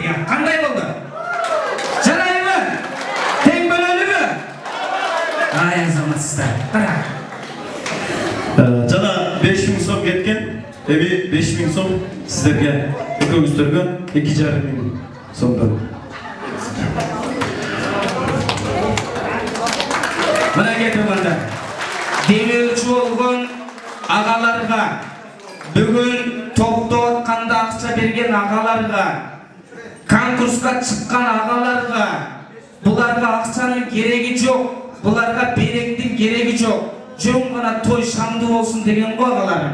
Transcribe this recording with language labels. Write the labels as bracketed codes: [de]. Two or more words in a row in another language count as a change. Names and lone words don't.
[kk] Қандай болды? Жарай ма? Тең бөлөлі ме? Ай, азаматсыздар. Қара. Жана 5000 сом кеткен. 5000 сом сіздерге, екеуіңіздерге 2,5 сомдан. Мына кетімді. Демеуші болған ағаларға, бүгін тоқты отқанда ақша берген ағаларға, конкурсқа шыққан ағаларға, бұларға ақшаның керегі жоқ, бұларға беректің керегі жоқ, жөн ғана той шамды болсын деген ғой ағаларым.